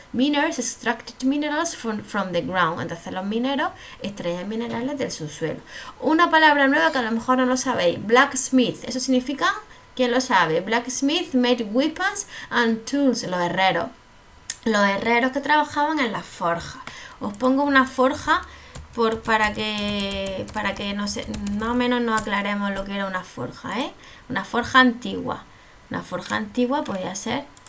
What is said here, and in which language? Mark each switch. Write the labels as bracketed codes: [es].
[en] Miners extracted minerals from the ground, [es] entonces los mineros extraían minerales del subsuelo. Una palabra nueva que a lo mejor no lo sabéis, blacksmith, eso significa... ¿Quién lo sabe? [en] Blacksmith made weapons and tools. [es] Los herreros. Los herreros que trabajaban en las forjas. Os pongo una forja para que no sé, más o menos nos aclaremos lo que era una forja, Una forja antigua. Una forja antigua podía ser...